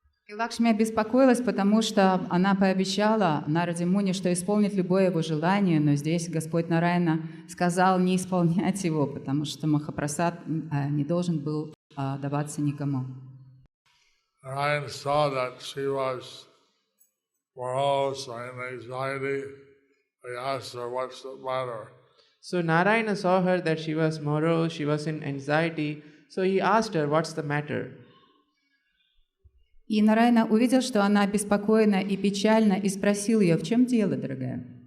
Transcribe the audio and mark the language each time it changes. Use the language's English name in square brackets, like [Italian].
[Russian] И Лакшми обеспокоилась, потому что она пообещала Нараде Муни, что исполнит любое его желание, но здесь Господь Нараяна сказал не исполнять его, потому что Махапрасад не должен был даваться никому. [English] Narayana saw that she was morose and anxiety. He asked her, "What's the matter?" So Narayana saw her that she was morose, she was in anxiety, so he asked her, what's the matter? [Russian] И Нараяна увидел, что она обеспокоена и печальна, и спросил ее: в чем дело, дорогая?